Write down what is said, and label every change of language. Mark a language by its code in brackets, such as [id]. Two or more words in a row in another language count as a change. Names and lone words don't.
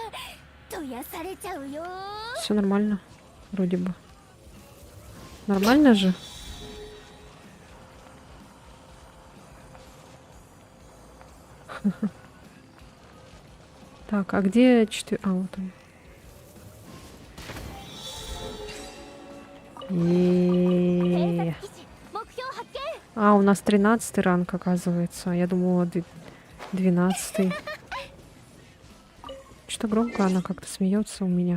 [ru] Все нормально. Вроде бы. Нормально же? Так, а где 4... А, вот он. Е-е-е. А, у нас 13 ранг, оказывается. Я думала, 12. Что громко она как-то смеется у меня.